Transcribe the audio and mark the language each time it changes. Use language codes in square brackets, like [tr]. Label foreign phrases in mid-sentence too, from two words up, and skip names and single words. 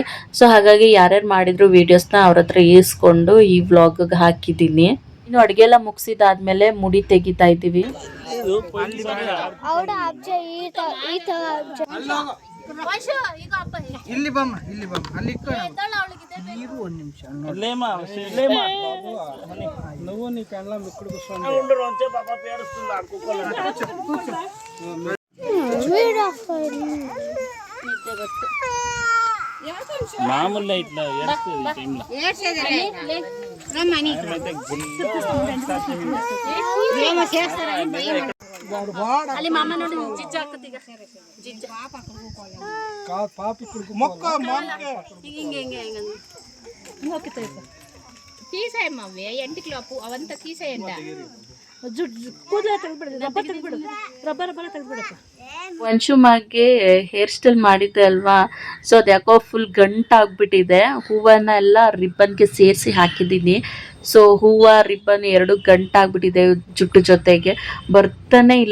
[kn] ಸೊ ಹಾಗಾಗಿ ಯಾರ್ಯಾರು ಮಾಡಿದ್ರು ವೀಡಿಯೋಸ್ನ ಅವ್ರ ಹತ್ರ ಈಸ್ಕೊಂಡು ಈ ವ್ಲಾಗ್ಗೆ ಹಾಕಿದ್ದೀನಿ. ಇನ್ನು ಅಡುಗೆ ಎಲ್ಲ ಮುಗಿಸಿದಾದ್ಮೇಲೆ ಮುಡಿ ತೆಗಿತಾ ಇದ್ದೀವಿ. ಇಲ್ಲಿ ಬಮ್ಮ ಅಲ್ಲಿ ನೀರು ಒಂದು ನಿಮಿಷ [te] నువ్వు నీ పెళ్ళం ఇక్కడ కూర్చోండి [kn] ಮಾಮೂಲಿ ಐತ್ಲ ಅಲ್ಲಿ ಮಾಮ ನೋಡಿ ಜಿಜ್ಜ ಆಗ್ತದೆ ಈಗ ಜಿಜ್ಜ ಹಿಂಗೆ [te] తీసేయమ్మవ్వే ఎంటికి లోపు అవంతా తీసేయండి [kn] ವಂಶು ಮಾಗೆ ಹೇರ್ ಸ್ಟೈಲ್ ಮಾಡಿದ್ದೆ ಅಲ್ವಾ, ಸೊ ಅದು ಯಾಕೋ ಫುಲ್ ಗಂಟಾಗ್ಬಿಟ್ಟಿದೆ. ಹೂವನ್ನ ಎಲ್ಲ ರಿಬ್ಬನ್ಗೆ ಸೇರಿಸಿ ಹಾಕಿದ್ದೀನಿ. ಸೊ ಹೂವು ರಿಬ್ಬನ್ ಎರಡು ಗಂಟಾಗ್ಬಿಟ್ಟಿದೆ ಜುಟ್ಟು ಜೊತೆಗೆ, ಬರ್ತಾನೆ ಇಲ್ಲ.